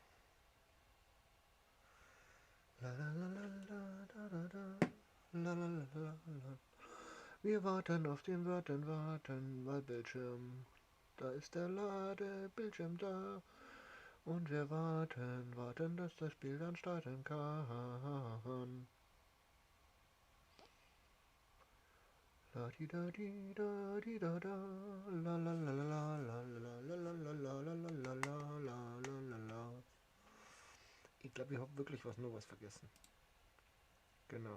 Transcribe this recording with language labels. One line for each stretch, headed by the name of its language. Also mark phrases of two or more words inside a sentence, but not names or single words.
German: La la la la la da da da. La la la la la. Wir warten auf den warten, weil Bildschirm. Da ist der Ladebildschirm da. Und wir warten, dass das Spiel dann starten kann. La di da di da di da da. La la la la la la la la la la la la la la la la la la. Ich glaube, ich habe wirklich nur was vergessen. Genau.